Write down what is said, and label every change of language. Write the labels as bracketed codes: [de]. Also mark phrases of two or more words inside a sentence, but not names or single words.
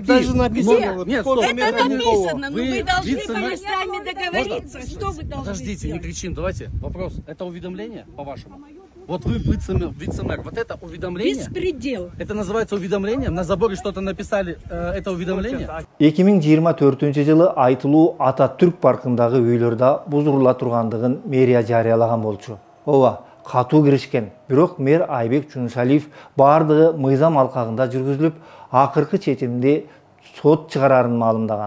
[ru] Какие? даже написано. Нет, вот нет, сколько стоп. метров Это никого. написано, но Вы вы должны вице-мэр- были с нами договориться, что вы должны Подождите, не сделать. кричим. Давайте. Вопрос. Это уведомление, по-вашему? Вот вы вице-мэр. Вот это уведомление? Беспредел. Это называется уведомлением? На заборе что-то написали, это уведомление? [ky] 2024 айтылуу Ататүрк паркындагы үйлөрдө бузурула тургандыгын мэрия жарыялаган болчу. Ооба, катуу киришкен. Бирок мэр Айбек Чунусалиев бардыгы мыйзам алкагында жүргүзүлүп, акыркы чечимди сот чыгарарын маалымдаган.